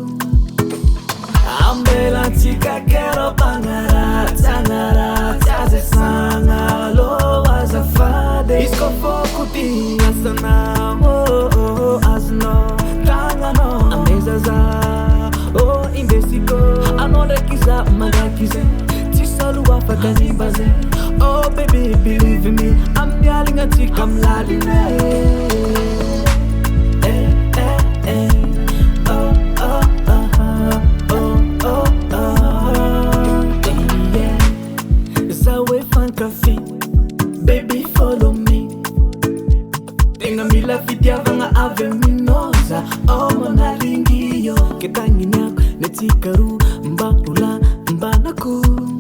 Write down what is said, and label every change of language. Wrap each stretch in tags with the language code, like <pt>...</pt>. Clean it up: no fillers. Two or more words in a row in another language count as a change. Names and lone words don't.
<mg>ambelantsika kero bagnaratsy agnaratsy azesagna alo azafady izy ko foko ty asanao azonao tagnanao amezaza indesiko anao ndraiky za malaky zay tsisy olo afaka nimba zay</mg> <en>oh baby believe me</en> <mg>amin'ny alignatsika milaligny</mg> <en>Baby follow me</en> <mg>Tenga mila fitiavagna avy aminoza oh manaringio kedagniniako netsika roa mbanako</mg>